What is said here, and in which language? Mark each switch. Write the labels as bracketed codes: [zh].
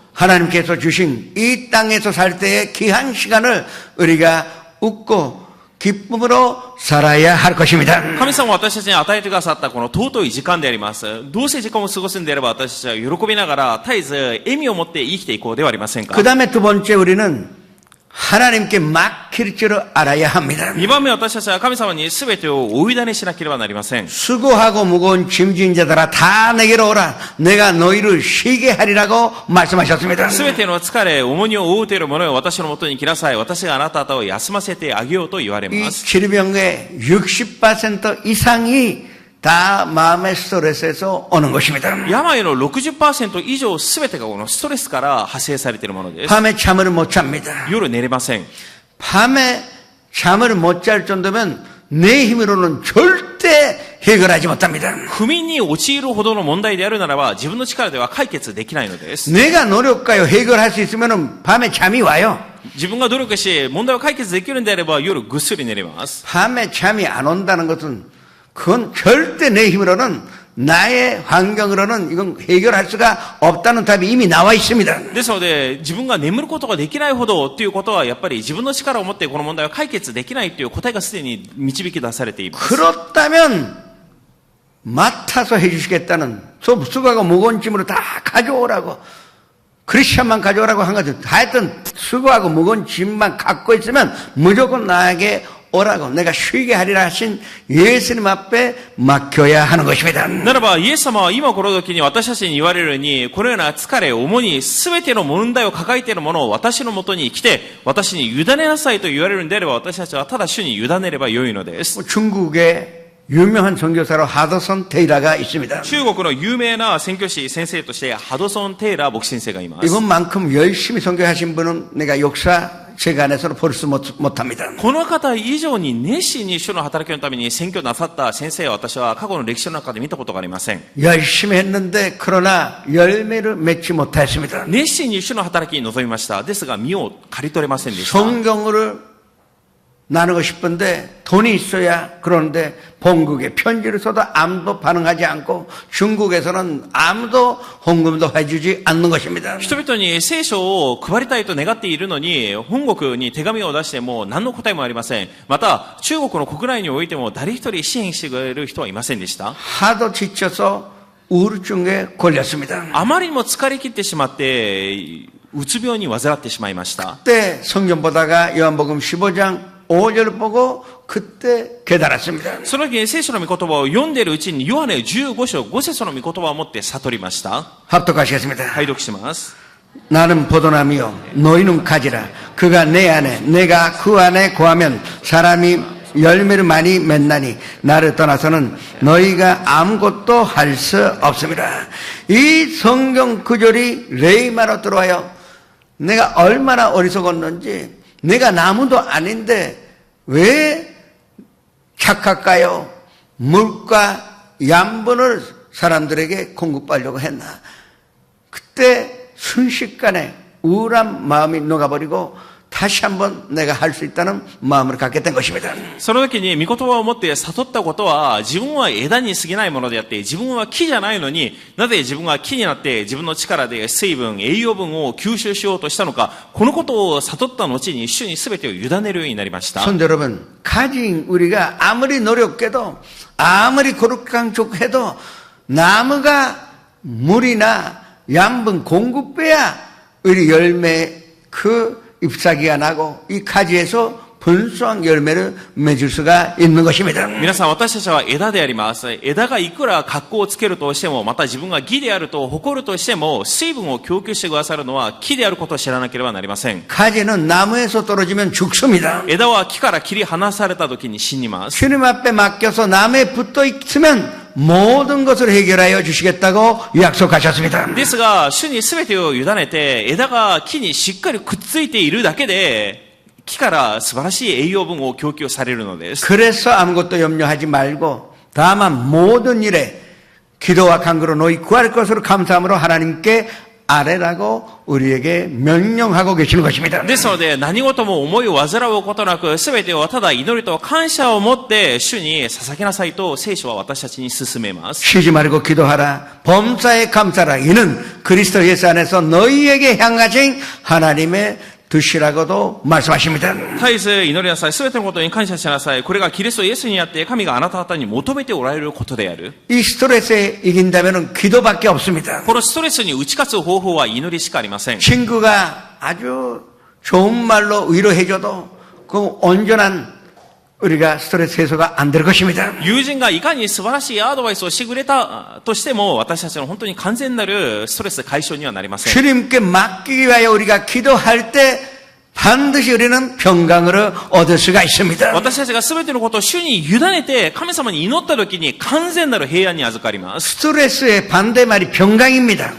[ko] 하나님께서 주신 이 땅에서 살 때의 귀한 시간을 우리가 웃고 기쁨으로 살아야 할 것입니다. [ja] 神様は私たちに与えてくださったこの尊い時間であります。どうせ時間を過ごすんであれば私たちは喜びながら絶えず笑みを持って生きていこうではありませんか。 [ko] 그 다음에 두 번째 우리는 하나님께 맡길 줄 알아야 합니다. [ja] 2番目私たちは神様に全てをお委ねしなければなりません。 [ko] 수고하고 무거운 짐진 자들아 다 내게로 오라. 내가 너희를 쉬게 하리라고 말씀하셨습니다. [ja] 全ての疲れ、重荷を負うている者よ、私のもとに来なさい。私があなた方を休ませてあげようと言われ 이 ます。 [ko] 질병의 60% 이상이 다 마음의 스트레스에서 오는 것입니다. [ja] 病の 60% 以上全てがこのストレスから派生されているものです。 [ko] 밤에 잠을 못 잡니다. [ja] 夜寝れません。 [ko] 밤에 잠을 못 잘 정도면 내 힘으로는 절대 해결하지 못합니다. [ja] 不眠に陥るほどの問題であるならば自分の力では解決できないのです。 [ko] 내가 노력하여 해결할 수 있으면 밤에 잠이 와요. [ja] 自分が努力し、問題を解決できるんであれば、夜ぐっすり寝れます。 [ko] 밤에 잠이 안 온다는 것은 그건 절대 내 힘으로는 나의 환경으로는 이건 해결할 수가 없다는 답이 이미 나와 있습니다. [ja] ですので、自分が眠ることができないほどっていうことは、やっぱり自分の力を持ってこの問題を解決できないという答えがすでに導き出されています。 [ko] 그렇다면 맡아서 해주시겠다는 수고하고 무거운 짐으로 다 가져오라고 크리스천만 가져오라고 한 거죠. 하여튼 수고하고 무거운 짐만 갖고 있으면 무조건 나에게 오라고 내가 쉬게 하리라 하신 예수님 앞에 맡겨야 하는 것입니다. [ja] ならば、イエス様は今この時に私たちに言われるように、このような疲れ、主に全ての問題を抱えているものを私のもとに来て、私に委ねなさいと言われるんであれば、私たちはただ主に委ねればよいのです。 [ko] 중국의 유명한 선교사로 하더선 테일러가 있습니다. [ja] 中国の有名な宣教師先生として、ハドソン・テイラー牧師先生がいます。 [ko] 이분만큼 열심히 선교하신 분은 내가 역사 세간에서는 볼 수 못합니다. [ja] この方以上に熱心に主の働きのために宣教なさった先生は私は過去の歴史の中で見たことがありません。 [ko] 열심히 했는데 그러나 열매를 맺지 못했습니다. [ja] 熱心に主の働きに臨みました。ですが、実を刈り取れませんでした。 [ko] 성경을 나누고 싶은데 돈이 있어야 그러는데 본국에 편지를 써도 아무도 반응하지 않고 중국에서는 아무도 헌금도 해주지 않는 것입니다. [ja] 人々に聖書を配りたいと願っているのに、本国に手紙を出しても何の答えもありません。また、中国の国内においても誰一人支援してくれる人はいませんでした。 [ko] 하도 지쳐서 우울증에 걸렸습니다. [ja] あまりにも疲れ切ってしまって、うつ病に患ってしまいました。 [ko] 그때 성경 보다가 요한복음 15장 5절을 보고 그때 깨달았습니다. [ja] その時に聖書の御言葉を読んでいるうちに、ヨハネ15章5節の御言葉を持って悟りました。 [ko] 합독하시겠습니다. [ja] 拝読します。 [ko] 나는 포도나무요 너희는 가지라. 그가 내 안에 내가 그 안에 거하면 사람이 열매를 많이 맺나니 나를 떠나서는 너희가 아무것도 할 수 없습니다. 이 성경 구절이 레이마로 들어와요. 내가 얼마나 어리석었는지, 내가 나무도 아닌데 왜 착할까요? 물과 양분을 사람들에게 공급하려고 했나? 그때 순식간에 우울한 마음이 녹아버리고 다시 한번 내가 할 수 있다는 마음을 갖게 된 것입니다. [ja] その時に御言葉を持って悟ったことは、自分は枝に過ぎないものであって、自分は木じゃないのに、なぜ自分が木になって自分の力で水分、栄養分を吸収しようとしたのか、このことを悟った後に主に全てを委ねるようになりました。 [ko] 성도 여러분, 가진 우리가 아무리 노력해도 아무리 고룩강족해도 나무가 물이나 양분 공급해야 우리 열매 그 잎사귀가 나고 이 가지에서 분수한 열매를 맺을 수가 있는 것입니다. [ja] 皆さん、私たちは枝であります。枝がいくら格好をつけるとしても、また自分が義であると誇るとしても、水分を供給してくださるのは木であることを知らなければなりません。 [ko] 가지는 나무에서 떨어지면 죽습니다. [ja] 枝は木から切り離された時に死にます。 [ko] 주님 앞에 맡겨서 나무에 붙어 있으면 모든 것을 해결하여 주시겠다고 약속하셨습니다. [ja] ですが、主に全てを委ねて、枝が木にしっかりくっついているだけで、木から素晴らしい栄養分を供給されるのです。 [ko] 그래서 아무것도 염려하지 말고 다만 모든 일에 기도와 간구로 너희 구할 것으로 감사함으로 하나님께 아뢰라고 우리에게 명령하고 계시는 것입니다. [ja] ですので、何事も思いを煩うことなく、全てをただ祈りと感謝を持って主に捧げなさいと聖書は私たちに勧めます。 [ko] 쉬지 말고 기도하라. 범사에 감사라. 이는 그리스도 예수 안에서 너희에게 향하신 하나님의 뜻이라고도 말씀하십니다. [ja] 絶えず祈りなさい。全てのことに感謝しなさい。これがキリストイエスにあって神があなた方に求めておられることである。 [ko] 이 스트레스에 이긴다면 기도밖에 없습니다. [ja] このストレスに打ち勝つ方法は祈りしかありません。 [ko] 친구가 아주 좋은 말로 위로해줘도 그 온전한 우리가 스트레스 해소가 안 될 것입니다. [ja] 友人がいかに素晴らしいアドバイスをしてくれたとしても、私たちの本当に完全なるストレス解消にはなりません。 [ko] 주님께 맡기기 위하여 우리가 기도할 때 반드시 우리는 평강을 얻을 수가 있습니다. [ja] 私たちが全てのことを主に委ねて神様に祈った時に完全なる平安に預かります。 [ko] 스트레스의 반대말이 평강입니다.